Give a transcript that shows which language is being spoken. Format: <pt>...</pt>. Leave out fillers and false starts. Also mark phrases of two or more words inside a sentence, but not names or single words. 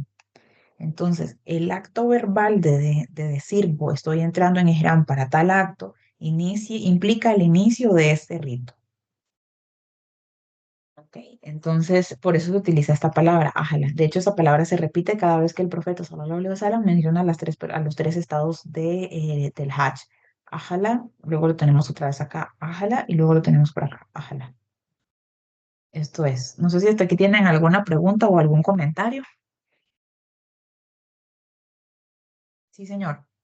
<es>Entonces, el acto verbal de decir: Estoy entrando en ihram para tal acto", implica el inicio de este rito. ¿Ok? Entonces, por eso se utiliza esta palabra, ajala. De hecho, esa palabra se repite cada vez que el profeta</es> <ar>صلى الله عليه وسلم</ar> <es>menciona a los tres estados del Hajj. Ajala, luego lo tenemos otra vez acá, ajala, y luego lo tenemos por acá, ajala. Esto es. No sé si hasta aquí tienen alguna pregunta o algún comentario. Sí, señor.</es>